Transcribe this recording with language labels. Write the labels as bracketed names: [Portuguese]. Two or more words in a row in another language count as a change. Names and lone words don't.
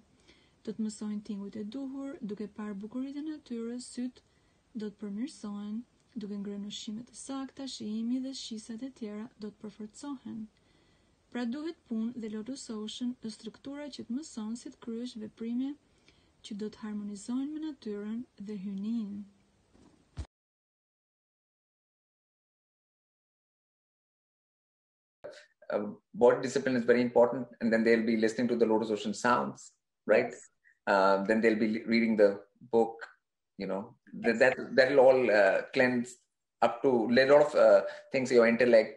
[Albanian] Do të mësojnë tingujt e duhur, duke parë bukuritë e natyrës, syt do të përmirësohen, duke ngrënë ushqime të sakta, shijimi dhe shisat e tjera do të përforcohen. Pra duhet punë dhe Lotus Ocean është struktura që të mëson si të kryesh veprime që do të harmonizojnë me natyrën dhe hynin. [English] Body discipline is very important, and then they'll be listening to the Lotus Ocean sounds, right? Yes. Then they'll be reading the book, Yes. that'll all cleanse up to a lot of things, your intellect.